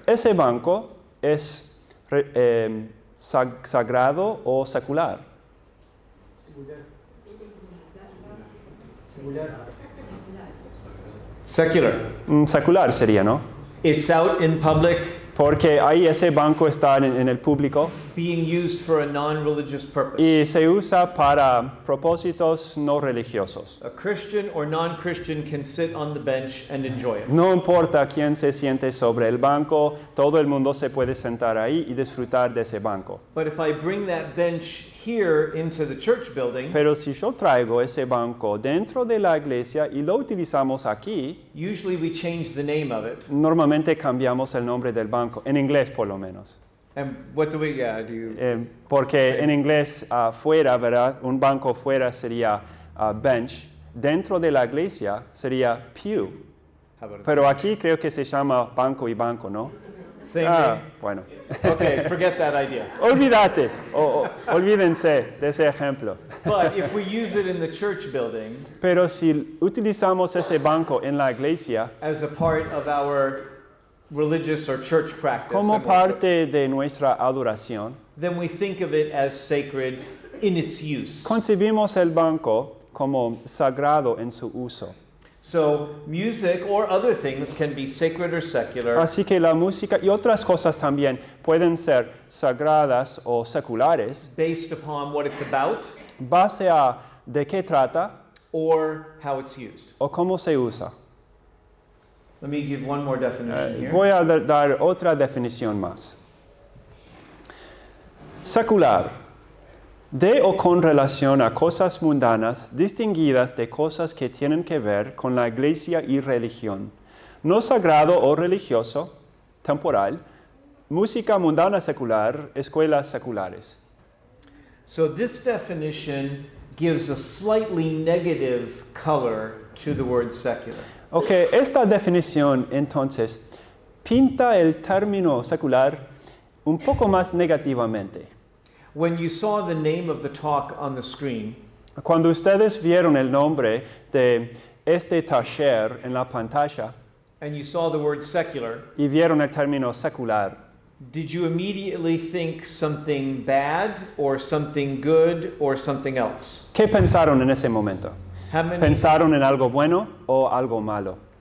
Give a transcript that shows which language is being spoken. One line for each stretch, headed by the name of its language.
Spanish: Ese banco es sagrado o secular. Secular. Secular sería, ¿no?
English: It's out in public,
Spanish: Porque ahí ese banco está en el público
English: being used for a non-religious purpose.
Spanish: y se usa para propósitos no religiosos.
English: A Christian or non-Christian can sit on the bench and enjoy it.
Spanish: No importa quién se siente sobre el banco, todo el mundo se puede sentar ahí y disfrutar de ese banco.
English: But if I bring that bench here into the church building,
Spanish: Pero si yo traigo ese banco dentro de la iglesia y lo utilizamos aquí,
English: usually we change the name of it.
Spanish: normalmente cambiamos el nombre del banco, en inglés por lo menos.
English: And what do we, do you,
Spanish: Porque Sí. en inglés fuera, ¿verdad? Un banco fuera sería bench, dentro de la iglesia sería pew.
English: how about it?
Spanish: Pero aquí creo que se llama banco y banco, ¿no?
English: Same name?
Spanish: Bueno.
English: Okay, forget that idea.
Spanish: Olvídate, olvídense de ese ejemplo.
English: But if we use it in the church building
Spanish: Pero si utilizamos ese banco en la iglesia
English: as a part of our religious or church practice,
Spanish: como
English: and worship,
Spanish: parte de nuestra adoración,
English: then we think of it as sacred in its use.
Spanish: concebimos el banco como sagrado en su uso.
English: So music or other things can be sacred or secular
Spanish: Así que la música y otras cosas también pueden ser sagradas o seculares,
English: based upon what it's about
Spanish: base a de qué trata
English: or how it's used.
Spanish: o cómo se usa.
English: Let me give one more definition here.
Spanish: Voy a dar otra definición más. Secular, de o con relación a cosas mundanas distinguidas de cosas que tienen que ver con la iglesia y religión. No sagrado o religioso, temporal, música mundana secular, escuelas seculares.
English: So this definition gives a slightly negative color to the word secular.
Spanish: Ok, esta definición entonces pinta el término secular un poco más negativamente.
English: When you saw the name of the talk on the screen,
Spanish: Cuando ustedes vieron el nombre de este taller en la pantalla
English: and you saw the word secular,
Spanish: y vieron el término secular,
English: did you immediately think something bad or something good or something else?
Spanish: ¿qué pensaron en ese momento?
English: How many,
Spanish: ¿Pensaron en algo bueno o algo malo?